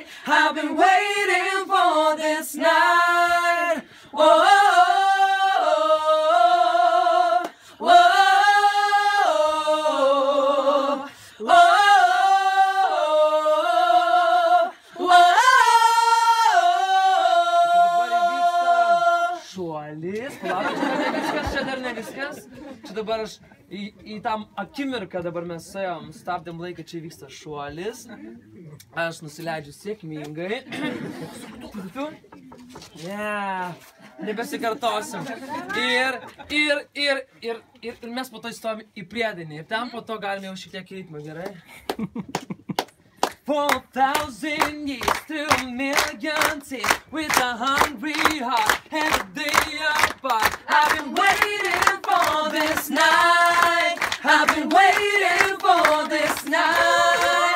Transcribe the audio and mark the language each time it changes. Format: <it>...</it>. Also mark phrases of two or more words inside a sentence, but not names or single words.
<en>I've been waiting for this night. Whoa, whoa, whoa, whoa.</en> <lt>Šuolis, palauk, čia dar ne viskas. Čia dabar aš į tam akimirką dabar mes suėjom, stabdėm laiką, čia vyksta šuolis. Aš nusileidžiu sėkmingai. Nebesikartosim. Ir mes po to įstojom į priedainį. Ir ten po to galime jau šiek tiek ritmą, gerai?</lt> <en>For 1,000 years, through a million tears, with a hungry heart, every day apart. I've been waiting for this night. I've been waiting for this night.</en>